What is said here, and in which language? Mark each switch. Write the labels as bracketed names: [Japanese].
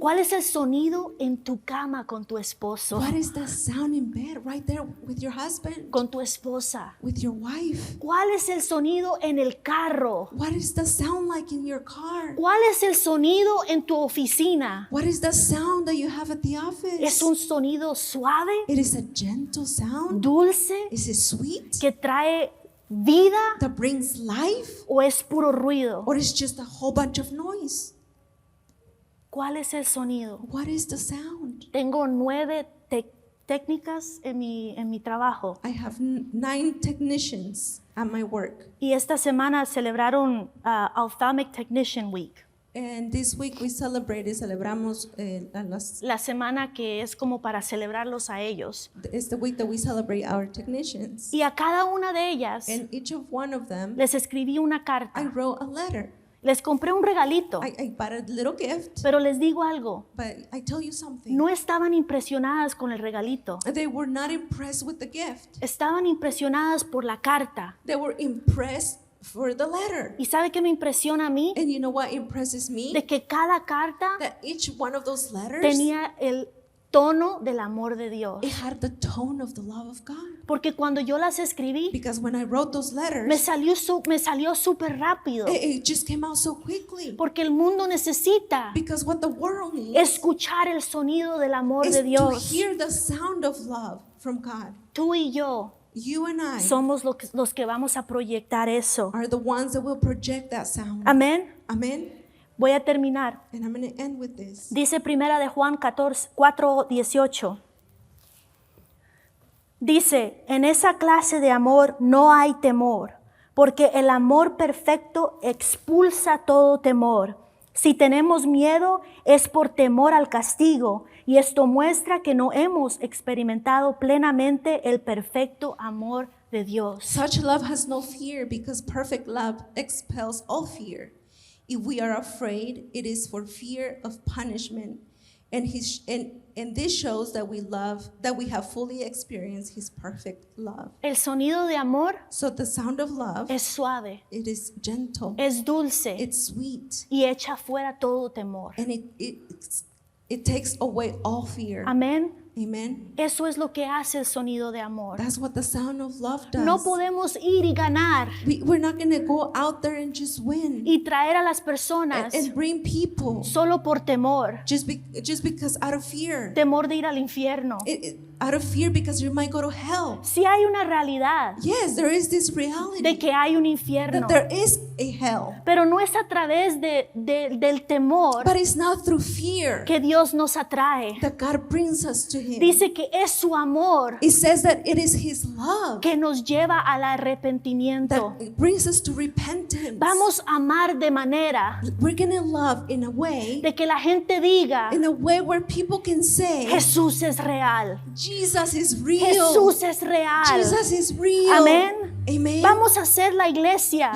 [Spanish] ¿Cuál es el sonido en tu cama con tu esposo? [English] What is the sound in bed right there with your husband, [Spanish] Con tu esposa. [English] with your wife? [Spanish] ¿Cuál es el sonido en el carro? [English] What is the sound like in your car? [Spanish] ¿Cuál es el sonido en tu oficina? [English] What is the sound that you have at the office? [Spanish] ¿Es un sonido suave, [English] It is a gentle sound. [Spanish] dulce, [English] Is it sweet? [Spanish] que trae vida [English] That brings life? [Spanish] o es puro ruido? [English] Or is just a whole bunch of noise? [Spanish] ¿Cuál es el sonido? [English] What is the sound? [Spanish] Tengo 9 técnicas en mi trabajo [English] I have 9 technicians at my work. [Spanish] y esta semana celebraron Ophthalmic Technician Week. [English] And this week we [Spanish] celebramos La semana que es como para celebrarlos a ellos. [English] it's the week that we celebrate our technicians. [Spanish] Y a cada una de ellas [English] And each of one of them, [Spanish] les escribí una [English] I [Spanish] carta. [English] wrote a letter. [Spanish] Les compré un regalito, [English] I bought a little gift, [Spanish] pero les digo algo. [English] but I tell you something. [Spanish] No estaban impresionadas con el regalito. [English] They were not impressed with the gift. [Spanish] Estaban impresionadas por la carta. [English] They were impressed for the letter. [Spanish] ¿Y sabe qué me impresiona a mí? [English] And you know what impresses me? [Spanish] De que cada carta [English] That each one of those letters, [Spanish] tenía el tono del amor de Dios. [English] it had the tone of the love of God. [Spanish] Porque cuando yo las escribí, [English] Because when I wrote those letters, [Spanish] me salió súper rápido. [English] it just came out so quickly. [Spanish] Porque el mundo necesita [English] Because what the world needs [Spanish] escuchar el sonido del amor [English] is [Spanish] de [English] to [Spanish] Dios. [English] hear the sound of love from God. [Spanish] Tú y yo [English] You and I [Spanish] somos los que vamos a proyectar eso. [English] are the ones that will project that sound. [Spanish] Amén. [English] Amen. [Spanish] Voy a terminar. [English] And I'm going to end with this. [Spanish] Dice primera de Juan 4:18. Dice, en esa clase de amor no hay temor, porque el amor perfecto expulsa todo temor. Si tenemos miedo es por temor al castigo, y esto muestra que no hemos experimentado plenamente el perfecto amor de Dios. [English] Such love has no fear because perfect love expels all fear. If we are afraid, it is for fear of punishment. And this shows that we have fully experienced his perfect love. [Spanish] El sonido de amor [English] So the sound of love, [Spanish] es suave, [English] it is gentle, [Spanish] es dulce [English] it's sweet, [Spanish] y echa fuera todo temor. [English] and it takes away all fear. [Spanish] Amén. [English] Amen. [Spanish] Eso es lo que hace el sonido de amor. [English] That's what the sound of love does. [Spanish] No podemos ir y ganar [English] We're not going to go out there and just win [Spanish] y traer a las personas [English] and bring people [Spanish] solo por temor. [English] just because out of fear. [Spanish] Temor de ir al infierno. [English] Out of fear because you might go to hell. [Spanish] Sí hay una realidad [English] Yes, there is this reality [Spanish] de que hay un infierno, [English] that there is a hell. [Spanish] pero no es a través del temor [English] But it's not through fear [Spanish] que Dios nos atrae. [English] that God brings us to Him. [Spanish] Dice que es su amor [English] It says that it is His love [Spanish] que nos lleva al arrepentimiento. [English] that brings us to repentance. [Spanish] Vamos a amar de manera [English] We're going to love in a way [Spanish] de que la gente diga, [English] where people can say, [Spanish] Jesús es real. [English] Jesus is real. [Spanish] Jesús es real. [English] Jesus is real. [Spanish] Amén. [English] Amen. [Spanish] Vamos a ser la iglesia